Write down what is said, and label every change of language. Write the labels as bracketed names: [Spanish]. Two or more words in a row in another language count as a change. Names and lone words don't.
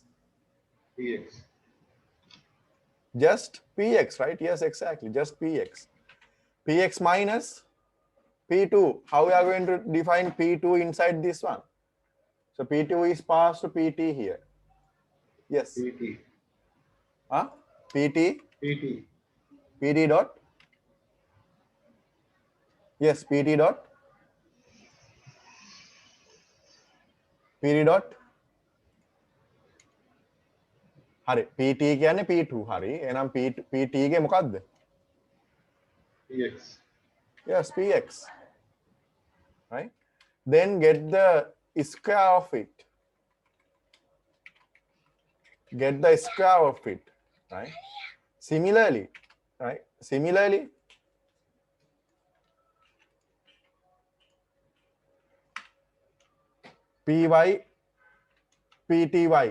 [English] Px. Just Px, right? Yes, exactly. Just Px. Px minus P2. How we are going to define P2 inside this one? So P2 is passed to PT here. Yes. Pt. Huh? PT. Pt. PT dot. Yes, PT dot. PT dot. [Sinhala] හරි PT කියන්නේ P2 හරි එහෙනම් PT ගේ මොකක්ද? [English] Px. Yes, Px. Right? Then get the square of it. Get the square of it. Right? Similarly, right? Similarly, Py, Pty.